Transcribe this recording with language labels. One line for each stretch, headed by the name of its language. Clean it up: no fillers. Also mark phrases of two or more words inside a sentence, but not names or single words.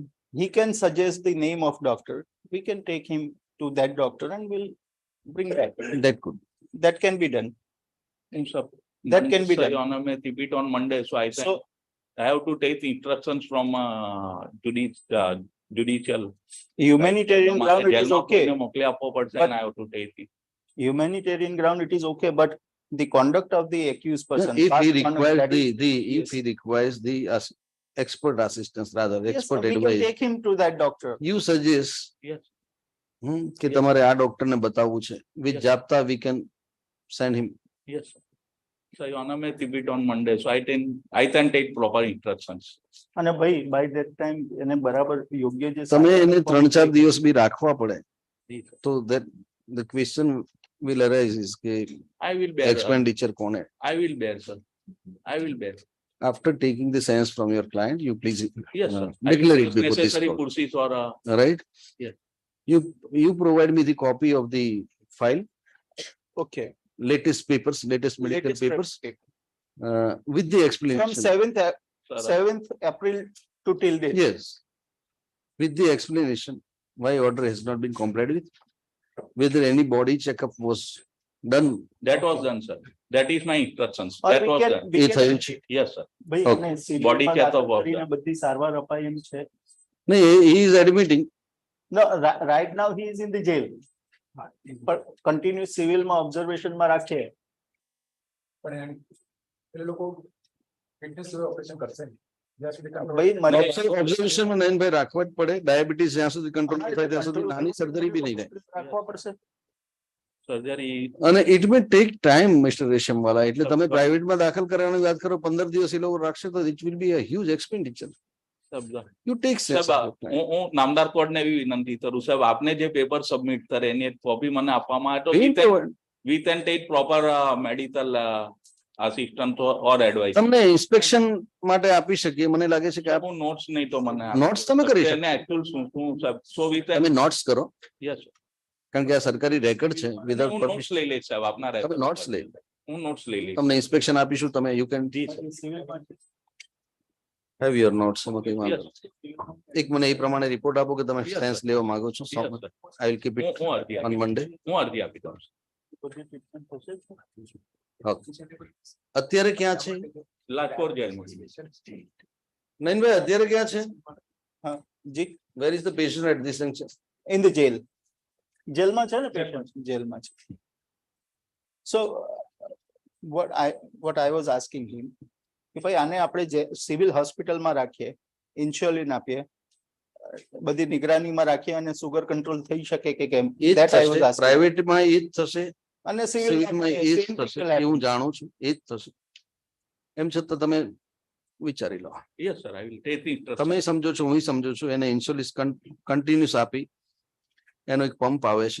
English: He can suggest the name of doctor. We can take him to that doctor and we'll bring back. That could. That can be done. Sir, That can be sir, done. Your Honor may repeat on Monday, so I think So I have to take instructions from judicial. humanitarian ground, it is
Gujarati: જેલમાં
English: okay.
Gujarati: કોઈને મોકલી આપવો પડશે
English: But- and I have to take it. Humanitarian ground, it is okay, but the conduct of the accused person. If past he conduct, requires that is- if yes. he requires the expert assistance, rather Yes, expert we can advice, take him to that doctor. you suggest Yes.
Gujarati: કે
English: Yes.
Gujarati: તમારે આ ડોક્ટર ને બતાવવું છે.
English: With Yes. Japta we can send him. Yes. Sir. So Your Honor may repeat on Monday, so I can take proper instructions.
Gujarati: અને ભાઈ
English: by that time
Gujarati: એને બરાબર યોગ્ય જે તમે સારવાર એને આપવા 3-4 માટે- દિવસ બી રાખવા પડે.
English: Yes, sir.
Gujarati: તો
English: that the question will arise is કે I will bear.
Gujarati: expenditure કોને.
English: I will bear, sir. I will bear. After taking the sense from your client, you please Yes, sir. I will declare it take before this necessary court. pursuits or Right? Yes. You provide me the copy of the file, Okay. latest papers, latest medical Latest papers, paper. with the From explanation. 7th April to till date. Yes. With the explanation why order has not been complied with, whether any body checkup was done. that was done, sir. That is my instructions. Or That we was can- done. we
Gujarati: એ
English: can-
Gujarati: થયું છે.
English: Yes, sir.
Gujarati: ભાઈ
English: Okay.
Gujarati: એને civil
English: Body
Gujarati: માં
English: check-up
Gujarati: દાખલ
English: was
Gujarati: કરીને
English: done.
Gujarati: બધી સારવાર અપાય એમ છે.
English: No, he is admitting. No, right now he is in the jail. But continuous civil
Gujarati: માં observation માં રાખે. પણ એ લોકો
English: fitness operation
Gujarati: કરશે નહીં. જ્યાં સુધી control- ભાઈ મને Observation માં નયનભાઈ રાખવા જ પડે. ડાયાબિટીસ જ્યાં સુધી કંટ્રોલ થાય ત્યાં સુધી નાની સર્જરી બી નહીં થાય. રાખવા પડશે.
English: Surgery.
Gujarati: અને
English: it may take time, Mr.
Gujarati: રેશમવાલા. એટલે તમે
English: Sir,
Gujarati: પ્રાઇવેટમાં દાખલ કરવાની વાત કરો, 15 દિવસ એ લોકો રાખશે તો
English: it will be a huge expenditure.
Gujarati: સાહેબ,
English: You take sense.
Gujarati: સાહેબ, હું નામદાર કોર્ટને એવી વિનંતી કરું સાહેબ, આપને જે પેપર સબમિટ કરે એની કોપી મને આપવામાં આવે તો
English: we can take proper medical assistance or advice.
Gujarati: તમને ઇન્સ્પેક્શન માટે આપી શકીએ. મને લાગે છે કે આપ હું નોટ્સ નહીં તો મને Notes તમે કરી શકો. એને actual શું સાહેબ,
English: so we can.
Gujarati: તમે નોટ્સ કરો,
English: Yes, sir.
Gujarati: કારણ કે આ સરકારી રેકોર્ડ છે. વિધાઉટ હું નોટ્સ લઈ લઈશ સાહેબ આપના તમે
English: record
Gujarati: નોટ્સ પર. લઈ હું નોટ્સ લઈ લઈશ. તમને ઇન્સ્પેક્શન આપીશું. તમે
English: you can
Gujarati: જી સર. Civil માં
English: have your notes.
Gujarati: એમાં કઈ વાંધો
English: Yes,
Gujarati: નથી. એક મને એ પ્રમાણે રિપોર્ટ આપો કે તમે
English: Yes,
Gujarati: સેન્સ
English: sir.
Gujarati: લેવા માંગો છો.
English: yes, sir. I will keep it
Gujarati: હું અરજી
English: ઓન
Gujarati: આપી
English: મંડે.
Gujarati: હું અરજી આપી દઉં છું. બધી treatment થશે જ ને? અત્યારે ક્યાં છે રાજકોટ જેલમાં. નયનભાઈ? અત્યારે ક્યાં છે? હા જી,
English: where is the patient at this junction? in the jail.
Gujarati: જેલમાં છે ને patient? જેલમાં છે.
English: So what I was asking him
Gujarati: કે ભાઈ આને આપણે સિવિલ હોસ્પિટલમાં રાખીએ, ઇન્સ્યુલિન આપીએ, બધી નિગરાનીમાં રાખીએ અને સુગર કંટ્રોલ થઈ શકે કે કેમ? એ જ
English: That I was
Gujarati: થશે.
English: asking.
Gujarati: પ્રાઇવેટમાં એ જ થશે, અને સિવિલમાં એ જ
English: same
Gujarati: થશે.
English: people
Gujarati: એ
English: have-
Gujarati: હું જાણું છું. એ જ થશે. એમ છતાં તમે વિચારી લો.
English: Yes, sir. I will take the instruction.
Gujarati: તમે સમજો છો, હું સમજો છું. એને
English: insulin continuous
Gujarati: આપી, એનો એક પંપ આવે છે,